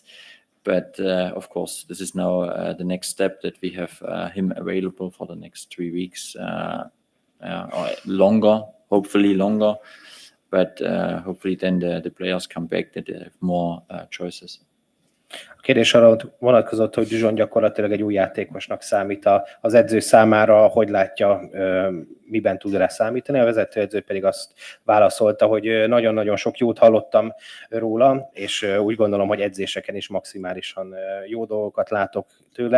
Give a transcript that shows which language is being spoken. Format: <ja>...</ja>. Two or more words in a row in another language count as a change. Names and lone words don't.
<en>But of course, this is now the next step, that we have him available for the next 3 weeks or longer, hopefully longer. But hopefully then the players come back, that they have more choices.</en> <hu>A kérdés arra vonatkozott, hogy Dijon gyakorlatilag egy új játékosnak számít az edző számára, hogy látja, miben tud rá számítani. A vezetőedző pedig azt válaszolta, hogy nagyon-nagyon sok jót hallottam róla, és úgy gondolom, hogy edzéseken is maximálisan jó dolgokat látok tőle.</hu>